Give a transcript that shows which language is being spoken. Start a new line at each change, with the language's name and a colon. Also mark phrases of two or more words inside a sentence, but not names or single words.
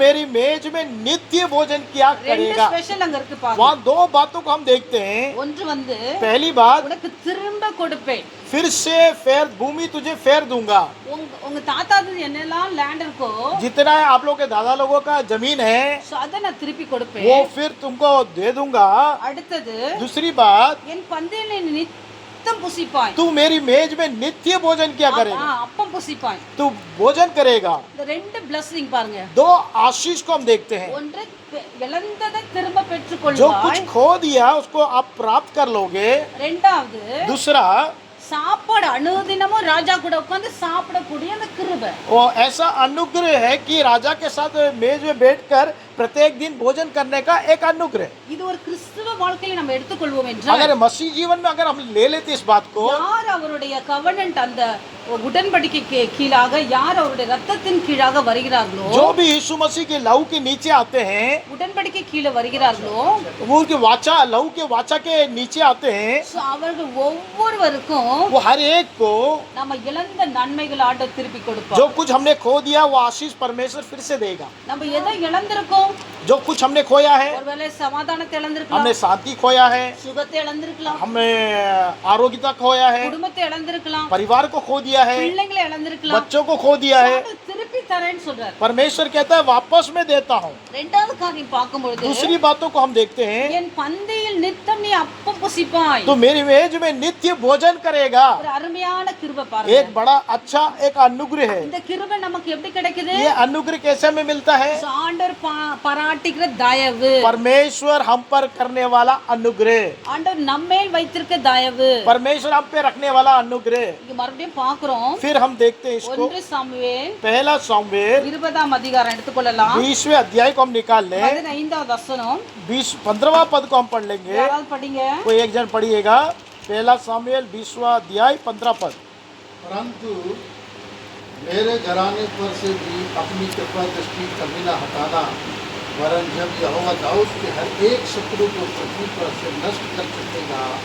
Hindi: मेरी मेज में नित्य भोजन किया
Tamil: ரெண்டு
Hindi: करेगा.
Tamil: ஸ்பெஷல் அங்க இருக்கு பாருங்க.
Hindi: वहाँ दो बातों को हम देखते हैं.
Tamil: ஒன்று வந்து
Hindi: पहली बात,
Tamil: உனக்கு திரும்ப கொடுப்பேன்.
Hindi: फिर से फेर भूमि तुझे फेर दूंगा.
Tamil: உங்க தாத்தாது என்னெல்லாம் லேண்ட் இருக்கோ
Hindi: जितना है आप लोग के दादा लोगों का जमीन है,
Tamil: so அதை நான் திருப்பி கொடுப்பேன்.
Hindi: वो फिर तुमको दे दूंगा.
Tamil: அடுத்தது
Hindi: दूसरी बात,
Tamil: என் பந்தியில் நீ நித்தம் புசிப்பாய்.
Hindi: तू मेरी मेज में नित्य भोजन किया करेगा.
Tamil: அப்பம் புசிப்பாய்.
Hindi: तू भोजन करेगा.
Tamil: இந்த ரெண்டு பிளஸிங் பாருங்க.
Hindi: दो आशीष को हम देखते हैं.
Tamil: ஒன்று இழந்ததை திரும்ப
Hindi: जो
Tamil: பெற்றுக்கொள்வாய்.
Hindi: कुछ खो दिया उसको आप प्राप्त कर लोगे.
Tamil: ரெண்டாவது
Hindi: दूसरा,
Tamil: சாப்பாடு அனுதினமும் ராஜா கூட உட்கார்ந்து சாப்பிடக்கூடிய அந்த கிருபை.
Hindi: वो ऐसा अनुग्रह है कि राजा के साथ मेज में बैठकर प्रत्येक दिन भोजन करने का एक अनुग्रह.
Tamil: இது ஒரு கிறிஸ்துவ வாழ்க்கையை நம்ம எடுத்துக்கொள்வோம் என்றால்
Hindi: अगर मसीह जीवन में अगर हम ले लेते इस बात को,
Tamil: யார் அவருடைய கவர்னன்ட் அந்த உடன்படிக்கைக்கு கீழாக யார் அவருடைய ரத்தத்தின் கீழாக வருகிறார்களோ
Hindi: जो भी यीशु मसीह के लहू के नीचे आते हैं,
Tamil: உடன்படிக்கை கீழே வருகிறார்களோ
Hindi: वो उनके वाचा लहू के वाचा के नीचे आते हैं,
Tamil: so அவர்கள் ஒவ்வொருவருக்கும்
Hindi: वो हर एक को
Tamil: நம்ம இழந்த நன்மைகள் ஆண்டவர் திருப்பி கொடுப்பார்.
Hindi: जो कुछ हमने खो दिया वो आशीष परमेश्वर फिर से देगा.
Tamil: நம்ம எதை இழந்திருக்கோம்?
Hindi: जो कुछ हमने खोया है,
Tamil: ஒருவேளை சமாதானத்தை இழந்திருக்கலாம்,
Hindi: हमने शांति खोया है,
Tamil: சுகத்தை இழந்திருக்கலாம்,
Hindi: हमने आरोग्यता खोया है,
Tamil: குடும்பத்தை இழந்திருக்கலாம்,
Hindi: परिवार को खो दिया है,
Tamil: பிள்ளைங்களை இழந்திருக்கலாம்.
Hindi: बच्चों को खो दिया है.
Tamil: ஆண்டவர் திருப்பி தரேன்னு சொல்றார்.
Hindi: परमेश्वर कहता है वापस मैं देता हूँ.
Tamil: ரெண்டாவது காரியம் பார்க்கும்பொழுது
Hindi: दूसरी बातों को हम देखते हैं,
Tamil: என் பந்தியில் நித்தம் நீ அப்பம் புசிப்பாய்.
Hindi: तो मेरी मेज में नित्य भोजन करेगा.
Tamil: ஒரு அருமையான கிருபை
Hindi: एक
Tamil: பாருங்க.
Hindi: बड़ा अच्छा एक अनुग्रह है.
Tamil: இந்த கிருபை நமக்கு எப்படி கிடைக்குது?
Hindi: ये अनुग्रह कैसे हमें मिलता है?
Tamil: So, ஆண்டவர் பாராட்டுகிற தயவு,
Hindi: परमेश्वर हम पर करने वाला अनुग्रह,
Tamil: ஆண்டவர் நம்மேல் வைத்திருக்க தயவு.
Hindi: परमेश्वर हम पे रखने वाला अनुग्रह.
Tamil: இங்க மறுபடியும் பார்க்கிறோம்.
Hindi: फिर हम देखते हैं इसको.
Tamil: 1 சாமுவேல்
Hindi: पहला सामुएल
Tamil: 20 அதிகாரம் எடுத்துக்கொள்ளலாம்.
Hindi: 20वें अध्याय को हम निकाल लें.
Tamil: 15வது வசனம்
Hindi: 15वां पद को हम पढ़ लेंगे.
Tamil: யாராவது படிங்க.
Hindi: कोई एक जन पढ़िएगा. पहला सामुएल 20वां अध्याय 15 पद. परंतु मेरे घराने पर से भी अपनी कृपा दृष्टि कभी न हटाना, वरन जब यहोवा दाऊद के हर एक शत्रु को पृथ्वी पर से नष्ट कर चुकेगा